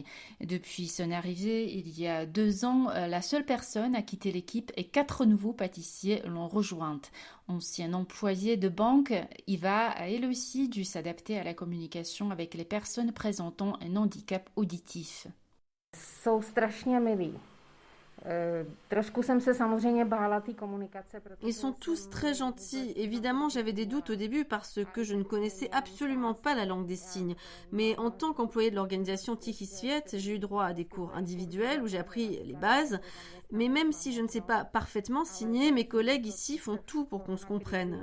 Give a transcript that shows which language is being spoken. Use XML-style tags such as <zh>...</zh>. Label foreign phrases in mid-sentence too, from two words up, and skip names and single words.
<fr>Depuis son arrivée il y a 2 ans, la seule personne à quitter l'équipe et 4 nouveaux pâtissiers l'ont rejointe. Ancienne employée de banque, Eva a elle aussi dû s'adapter à la communication avec les personnes présentant un handicap auditif.</fr> <cs>Jsou strašně milí. Trošku jsem se samozřejmě bála té komunikace.</cs> <fr>Ils sont tous très gentils. Évidemment, j'avais des doutes au début parce que je ne connaissais absolument pas la langue des signes. Mais en tant qu'employée de l'organisation Tichý svět, j'ai eu droit à des cours individuels où j'ai appris les bases. Mais même si je ne sais pas parfaitement signer, mes collègues ici font tout pour qu'on se comprenne.</fr>